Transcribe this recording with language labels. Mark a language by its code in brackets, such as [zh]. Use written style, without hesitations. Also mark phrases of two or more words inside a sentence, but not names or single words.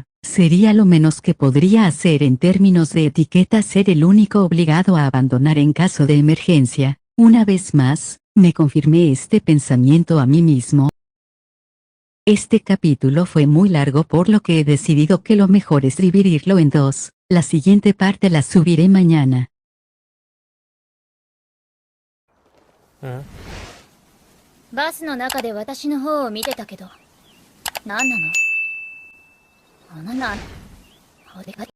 [es] Sería lo menos que podría hacer en términos de etiqueta ser el único obligado a abandonar en caso de emergencia. Una vez más, me confirmé este pensamiento a mí mismo. Este capítulo fue muy largo por lo que he decidido que lo mejor es dividirlo en dos. La siguiente parte la subiré mañana. [ja] バスの中で私の方を見てたけど、何なの？あなた、お出かけ